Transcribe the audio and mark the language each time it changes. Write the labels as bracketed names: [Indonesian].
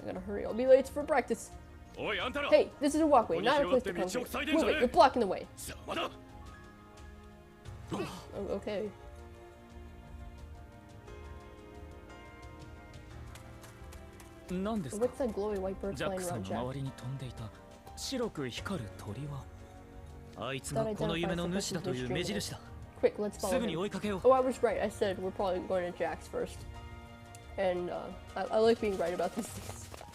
[English] I gotta hurry. I'll be late for practice. Hey, this is a walkway, not a place to come. Move it, you're blocking the way. Oh, okay. What's that glowy white bird flying around Jack? [Japanese] 白く光る鳥はあいつがこの夢の主だという目印だ。 [English] Quick, let's follow [Japanese] すぐに追いかけよう。 [English] Oh, I was right. I said we're probably going to Jack's first. And I like being right about these things.